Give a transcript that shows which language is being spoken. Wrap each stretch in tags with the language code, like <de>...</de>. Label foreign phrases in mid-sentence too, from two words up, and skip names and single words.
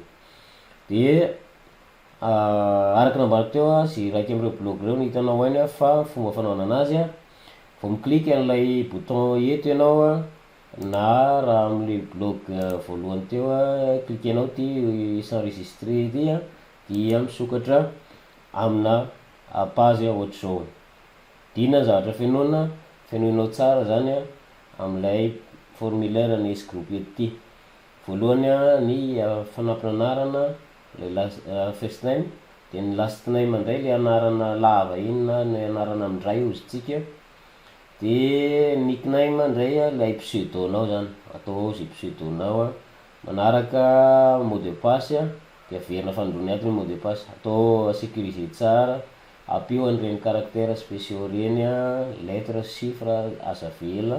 <mg>De araka nambariko teo a sy raiky am'ireo blog reo no hitanao any a fa fomba fanaovana anazy a vao miklika an'ilay bouton eto ianao a na raha am'le blog voalohany teo a klikenao ty s'enregistrer ty a dia misokatra amina page ohatr'izao. Dina zavatra fenoinao tsara zany a am'ilay formulaire ny S-group eto ty. Voalohany a ny fanampina anarana le</mg> <en>first name,</en> <mg>de ny</mg> <en>last name</en> <mg>indray le anarana lava iny na ny anarana mindray ozintsika. De nickname indray a lay pseudonao zany, atao ao zay pseudonao a. Manaraka</mg> <fr>mot de passe</fr> <mg>a de averina fandroany aby ny</mg> <fr>mot de passe,</fr> <mg>atao sécurisé tsara, ampio an'ireny</mg> <fr>caractères spéciaux</fr> <mg>reny a,</mg> <fr>lettre, chiffre,</fr> <mg>azavela.</mg>